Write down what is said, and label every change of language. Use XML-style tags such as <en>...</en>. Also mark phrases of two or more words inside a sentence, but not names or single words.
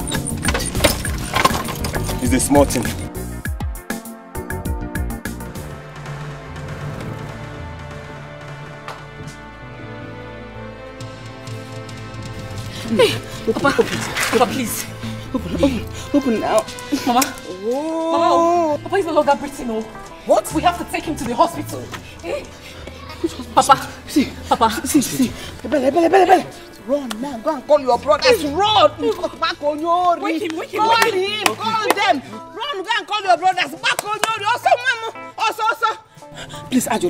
<en>It's a small thing. Hey, Papa, please. Open now. Mama. Mama, Papa is no longer breathing. What? We have to take him to the hospital. Papa. Papa. See. Bele. Run now. Go and call your brothers. Run. Wake him. Call them. Run. Go and call your brothers. Also. Please, Ajono.</en>